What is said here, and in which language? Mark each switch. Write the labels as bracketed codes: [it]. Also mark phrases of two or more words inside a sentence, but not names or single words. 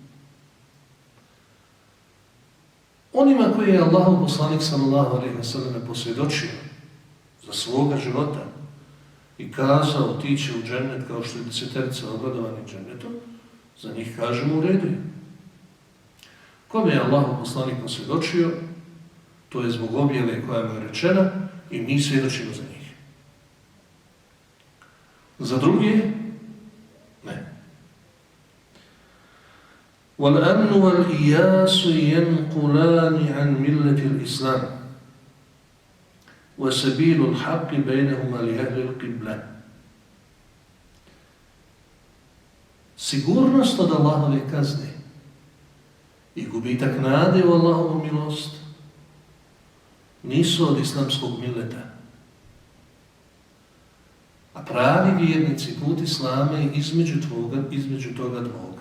[bs] Onima koji je Allahov poslanik [ar] صلى الله عليه وسلم [bs] posvjedočio za svoga života i kazao ti će u džennet kao što je deseterica obradovanih džennetom, za njih kažemo u redu. Kome je Allahov poslanik posvjedočio, to je zbog objave koja mu je rečena i mi svjedočimo za njih. Za druge, ne. [ar] وَالْأَمْنُ وَالْإِيَاسُ يَنْقُلَانِ عَنْ مِلَّةِ الْإِسْلَامِ وَسَبِيلُ الْحَقِّ بَيْنَهُمَا لِأَهْلِ الْقِبْلَةِ. [bs] Sigurnost od Allahove kazne i gubitak nade u Allahovu milost nisu od islamskog mileta. A pravi vjernici put Islama je između toga dvoga.